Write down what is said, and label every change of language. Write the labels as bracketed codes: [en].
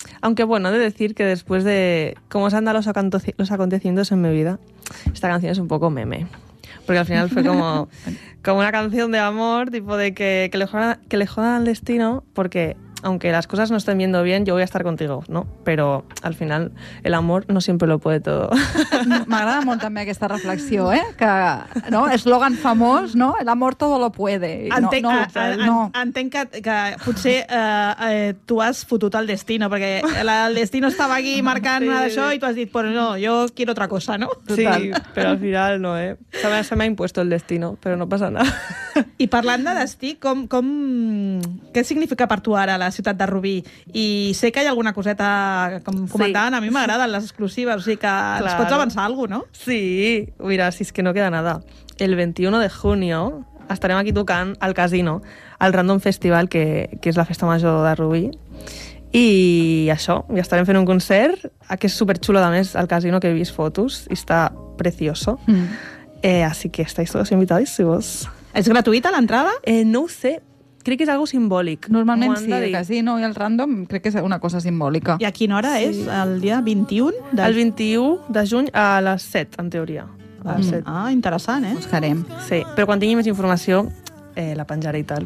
[es] Aunque bueno, de decir que después de cómo se han dado los acontecimientos en mi vida, esta canción es un poco meme. Porque al final fue como una canción de amor, tipo de que le jodan al destino, porque... Aunque las cosas no estén viendo bien, yo voy a estar contigo, ¿no? Pero al final el amor no siempre lo puede todo. [ca] M'agrada molt també aquesta reflexió, eh? Que, no? Eslògan famós, no? [es] El amor todo lo puede. [ca] Entenc que potser tu has fotut el destino, perquè el destino estava aquí marcant sí, això i tu has dit, [es] pues no, yo quiero otra cosa, ¿no? [ca] Sí, però al final no, eh? [es] Se me ha impuesto el destino, [ca] però no passa nada. I parlant de destí, què significa per tu ara la ciutat de Rubí? I sé que hi ha alguna coseta, com comentaven, sí, a mi m'agraden les exclusives, o sigui que claro, ens pots avançar alguna cosa, no? Sí, mira, si és que [es] no queda nada. [ca] El 21 de junio estarem aquí tocant al casino, al Random Festival, que és la festa major de Rubí. I això, ja estarem fent un concert, que és superxulo, a més, al casino, que he vist fotos, i està precioso. [es] Así que estáis todos invitados, si vos... [ca] És gratuïta l'entrada? No ho sé. Crec que és algo simbòlic. Normalment sí, que sí, no, i el Random crec que és una cosa simbòlica. I a quina hora sí, és? El dia 21? El 21 de juny a les 7, en teoria. A les 7. Ah, interessant, eh? Buscarem. Sí, però quan tingui més informació, la penjaré i tal.